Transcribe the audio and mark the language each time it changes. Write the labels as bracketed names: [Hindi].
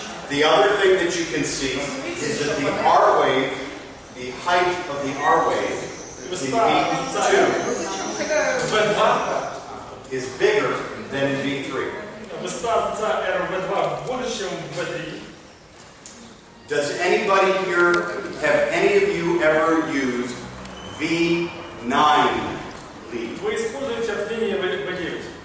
[English] The other thing that you can see is that the R wave, the height of the R wave, in V2, V2 is bigger than in V3. [Russian] высота V2 больше, чем V3. [English] Does anybody here, have any of you ever used V9 lead? [Russian] Вы используете отделение V9.